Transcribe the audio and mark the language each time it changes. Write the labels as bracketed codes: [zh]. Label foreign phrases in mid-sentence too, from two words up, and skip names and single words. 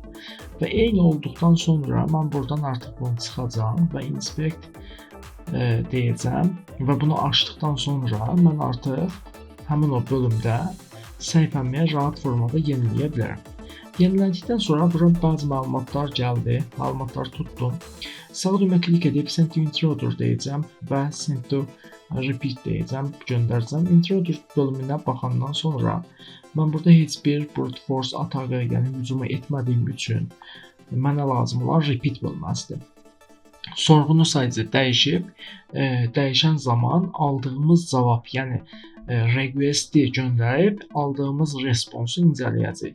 [az] Və eyni olduqdan sonra mən buradan artıq bunu çıxacağam və inspect deyəcəm və bunu açdıqdan sonra mən artıq həmin o bölümdə səhifəmi rahat formada yeniləyə bilərəm. Yenilədikdən sonra bura bəzi məlumatlar gəldi, məlumatları tutdum. Sağ düymə klik edib [en] send to intruder [az] deyəcəm və [en] send to repeat [az] deyəcəm, göndərəcəm. Intruder bölümünə baxandan sonra mən burada heç bir [en] brute force [az] atağı, yəni hücuma etmədiyim üçün mənə lazım olan repeat bölməsidir. Sorğunu sayıcı dəyişib, dəyişən zaman aldığımız cavab, yəni request-i göndərib aldığımız responsu incələyəcək.